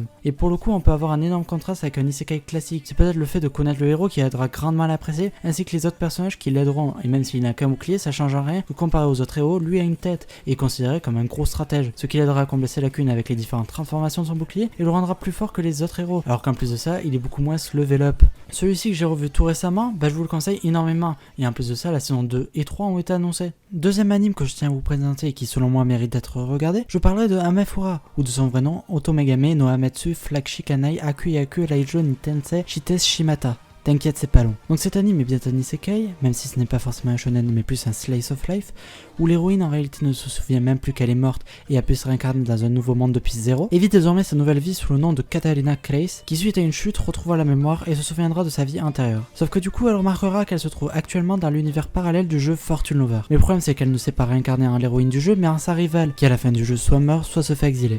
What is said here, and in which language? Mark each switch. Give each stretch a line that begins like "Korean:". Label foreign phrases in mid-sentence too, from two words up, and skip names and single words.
French: Et pour le coup, on peut avoir un énorme contraste avec un isekai classique. C'est peut-être le fait de connaître le héros qui aidera grandement à l'apprécier, ainsi que les autres personnages qui l'aideront, et même s'il n'a qu'un bouclier, ça change rien, que comparé aux autres héros, lui a une tête, et est considéré comme un gros stratège, ce qui l'aidera à combler ses lacunes avec les différentes transformations de son bouclier, et le rendra plus fort que les autres héros, alors qu'en plus de ça, il est beaucoup moins
English: level up.
French: Celui-ci que j'ai revu tout récemment, je vous le conseille énormément, et en plus de ça, la saison 2 et 3 ont été annoncées. Deuxième anime que je tiens à vous présenter et qui selon moi mérite d'être regardé, je parlerai de Amefura, ou de son vrai nom, Otomegame no Amatsu Flakshikanai Akuyaku Raijo Nitense Shites Shimata. T'inquiète, c'est pas long. Donc cet anime est bien un isekai, même si ce n'est pas forcément un shonen mais plus un
English: slice of life,
French: où l'héroïne en réalité ne se souvient même plus qu'elle est morte et a pu se réincarner dans un nouveau monde depuis zéro, et vit désormais sa nouvelle vie sous le nom de Katarina Claes, qui suite à une chute retrouvera la mémoire et se souviendra de sa vie antérieure. Sauf que du coup elle remarquera qu'elle se trouve actuellement dans l'univers parallèle du jeu Fortune Lover. Mais le problème c'est qu'elle ne s'est pas réincarnée en l'héroïne du jeu mais en sa rivale, qui à la fin du jeu soit meurt soit se fait exiler.